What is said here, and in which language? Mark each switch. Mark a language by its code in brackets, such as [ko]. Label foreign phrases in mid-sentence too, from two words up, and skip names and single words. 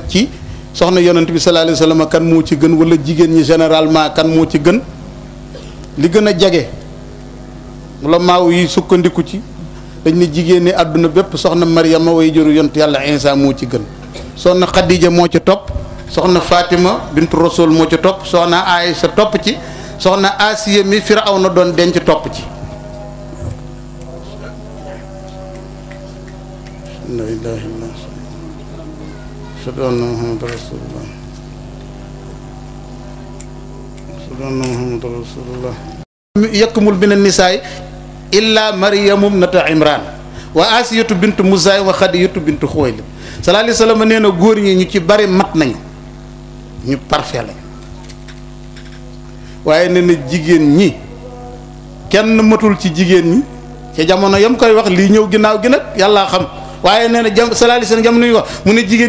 [wo] ci soxna yonent bi [ar] صلى الله عليه وسلم [wo] kan moo ci gën wala jigéen ñi généralement kan moo ci gën li gën a jege wala maaw yi sukkandiku ci dañ ne jigéen ñi àdduna bépp soxna Maryama way juru yonent yàlla Isa moo ci gën soxna Khadija moo ci topp soxna Fatima bintu Rasul moo ci topp soxna Aïcha topp ci soxna Asiya mi Firawna doon denc topp ci [ar] لا إله إلا الله أشهد أن محمدا رسول الله أشهد أن محمدا رسول الله يكمل من النساء إلا مريم ابنة عمران وآسية بنت مزاي وخديجة بنت خويلد صلى الله عليه وسلم [wo] nee na góor ñi ñu ci bari mat nañu ñu parfait lañ waaye nee na jigéen ñi kenn matul ci jigéen ñi ca jamono yam koy wax lii ñëw ginnaaw gi nag yàllaa xam waaye nee na [ar] صلى الله عليه وسلم [wo] jamono ñu wax mu ne jigéen